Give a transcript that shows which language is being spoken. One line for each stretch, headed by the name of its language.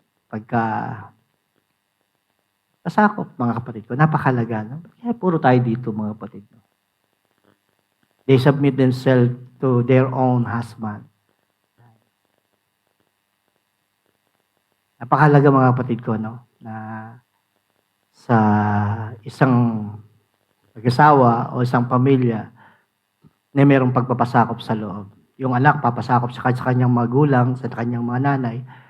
Filipino: Pagka pasakop, mga kapatid ko, napakalaga, no? Kaya puro tayo dito, mga kapatid, no?
English: They submit themselves to their own husband.
Filipino: Napakahalaga, mga kapatid ko, no? Na sa isang mag-asawa o isang pamilya na mayroong pagpapasakop sa loob. Yung anak, papasakop sa kanyang magulang, sa kanyang mga nanay.